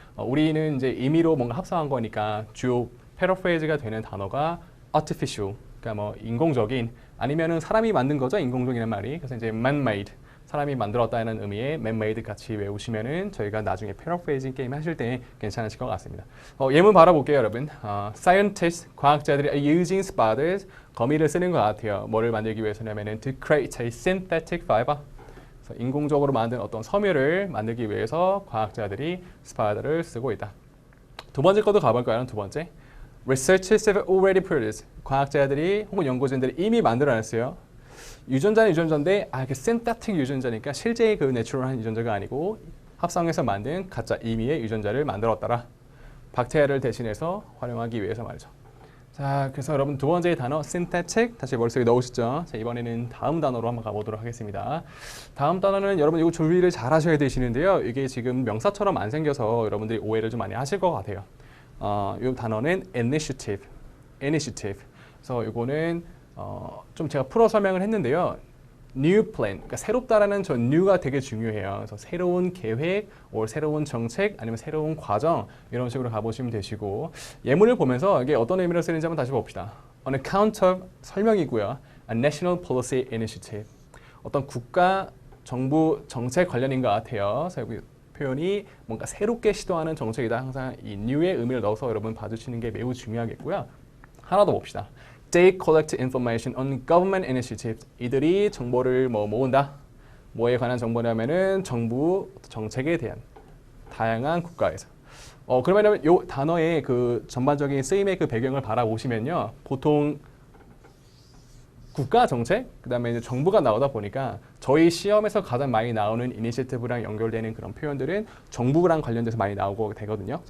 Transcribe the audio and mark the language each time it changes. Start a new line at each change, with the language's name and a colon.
Korean: 우리는 이제 임의로 뭔가 합성한 거니까 주요 패러프레이즈가 되는 단어가 artificial, 그러니까 뭐 인공적인 아니면은 사람이 만든 거죠, 인공적이라는 말이. 그래서 이제 man-made, 사람이 만들었다는 의미의 man-made 같이 외우시면은 저희가 나중에 패러프레이징 게임 하실 때 괜찮으실 것 같습니다. 예문 바라볼게요, 여러분.
English: Scientists,
Korean: 과학자들이
English: are using spiders,
Korean: 거미를 쓰는 것 같아요. 뭐를 만들기 위해서냐면은
English: to create a synthetic fiber.
Korean: 인공적으로 만든 어떤 섬유를 만들기 위해서 과학자들이 스파이더를 쓰고 있다. 두 번째 것도 가볼까요? 두 번째.
English: Researchers have already produced.
Korean: 과학자들이 혹은 연구진들이 이미 만들어냈어요. 유전자는 유전자인데 이게 synthetic 유전자니까 실제의 그 내추럴한 유전자가 아니고 합성해서 만든 가짜 임의의 유전자를 만들었더라. 박테리아를 대신해서 활용하기 위해서 말이죠. 자, 그래서 여러분 두 번째 단어 synthetic 다시 머릿속에 넣으시죠. 자, 이번에는 다음 단어로 한번 가보도록 하겠습니다. 다음 단어는 여러분 이거 준비를 잘 하셔야 되시는데요. 이게 지금 명사처럼 안 생겨서 여러분들이 오해를 좀 많이 하실 것 같아요. 이 단어는 initiative. 그래서 이거는 좀 제가 풀어 설명을 했는데요. new plan, 그러니까 새롭다라는 저 new가 되게 중요해요. 그래서 새로운 계획, 새로운 정책, 아니면 새로운 과정 이런 식으로 가보시면 되시고 예문을 보면서 이게 어떤 의미로 쓰는지 한번 다시 봅시다.
English: On account of
Korean: 설명이고요.
English: A national policy initiative.
Korean: 어떤 국가 정부 정책 관련인 것 같아요. 그래서 여기 표현이 뭔가 새롭게 시도하는 정책이다. 항상 이 new의 의미를 넣어서 여러분 봐주시는 게 매우 중요하겠고요. 하나 더 봅시다.
English: They collect information on government initiatives.
Korean: 이들이 정보를 모은다. 뭐에 관한 정보냐면은 정부 정책에 대한 다양한 국가에서. 그러면 이 단어의 그 전반적인 쓰임의 그 배경을 바라보시면요. 보통 국가 정책, 그다음에 이제 정부가 나오다 보니까 저희 시험에서 가장 많이 나오는 이니시티브랑 연결되는 그런 표현들은 정부랑 관련돼서 많이 나오고 되거든요.